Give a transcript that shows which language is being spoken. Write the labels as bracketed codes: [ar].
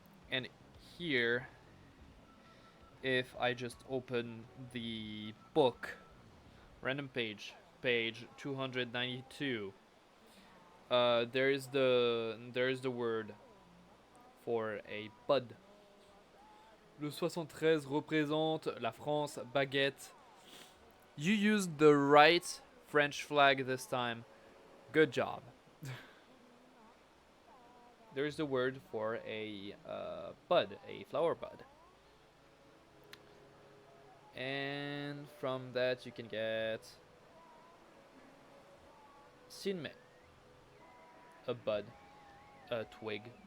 [en] And here, if I just open the book, random page 292, there is the word for a bud. [fr] Le 73 représente la France baguette. [en] You used the right French flag this time. Good job. There's the word for a bud, a flower bud. And from that you can get sinme, a bud, a twig.